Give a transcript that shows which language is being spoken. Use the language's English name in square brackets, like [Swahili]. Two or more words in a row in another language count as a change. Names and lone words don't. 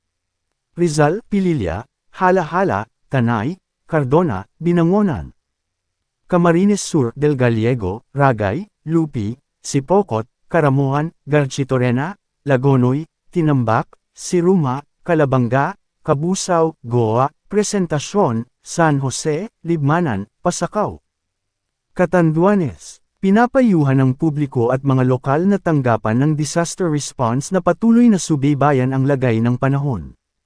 [Filipino] Rizal, Pililla, Hala-Hala, Tanay, Cardona, Binangonan, Camarines Sur del Gallego, Ragay, Lupi, Sipocot, Caramuan, Garchitorena, Lagonoy, Tinambak, Siruma, Calabanga, Kabusaw, Goa, Presentacion, San Jose, Libmanan, Pasakaw, Catanduanes. Pinapayuhan ng publiko at mga lokal na tanggapan ng disaster response na patuloy na subaybayan ang lagay ng panahon.